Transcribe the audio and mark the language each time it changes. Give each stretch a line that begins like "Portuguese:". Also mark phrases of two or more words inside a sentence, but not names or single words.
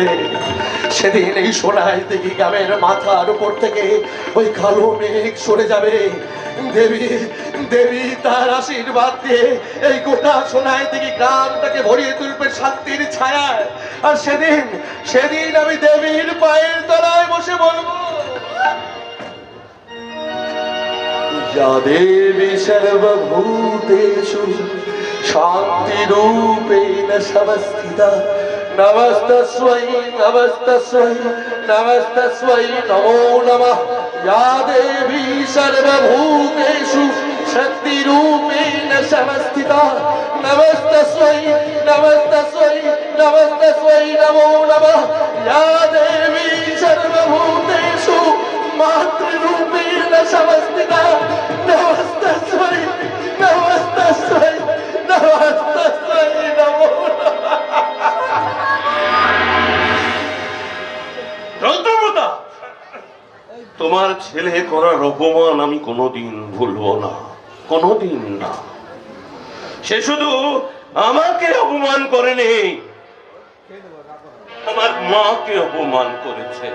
Bangla: সেদিন এই সোনাই দিঘি গ্রামের মাথার উপর থেকে ওই কালো মেঘ সরে যাবে। দেবী দেবী তার আশীর্বাদ দিয়ে এই গোটা সোনাই দিঘি গ্রামটাকে ভরিয়ে তুলবে শান্তির ছায়ায়। আর সেদিন আমি দেবীর পায়ের তলায় বসে বলবো,
Sanskrit: या देवी सर्वभूतेषु शान्तिरूपेण संस्थिता नमस्तस्मै नमस्तस्मै नमस्तस्मै नमो नमः। या देवी सर्वभूतेषु शक्तिरूपेण संस्थिता नमस्तस्मै नमस्तस्मै नमस्तस्मै नमो नमः। या देवी सर्वभूतेषु मातृरूपेण संस्थिता नमस्तस्मै नमस्तस्मै नमस्तस्मै नमो
Bangla: রৌদ্রপ্রতা, তোমার ছেলে করার অপমান আমি কোনোদিন ভুলবো না, কোনোদিন না। সে শুধু আমাকে অপমান করেনি, আমার মাকে অপমান করেছে।